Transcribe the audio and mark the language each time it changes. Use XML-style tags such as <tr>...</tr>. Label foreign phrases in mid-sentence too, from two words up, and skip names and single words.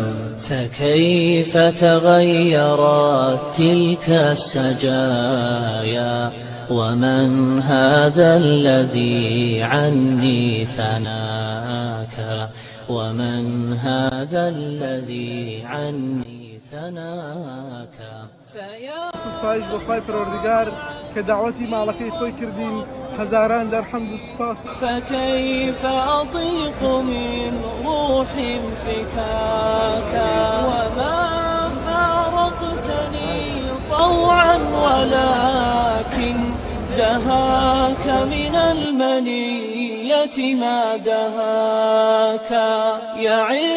<ar>فكيف تغيرت تلك السجايا ومن هذا الذي عني ثناك ومن هذا الذي عني ثناك</ar> <ckb>ستایش بۆ خی پەروەردگار کە داوەتی ماڵەکەی خۆی کردین هەزاران جار حەمد و سوپاس.</ckb> <ar>فكيف أطيق من روح فكاك وما فارقتني طوعا ولكن دهاك من المنية ما دهاك يعز</ar>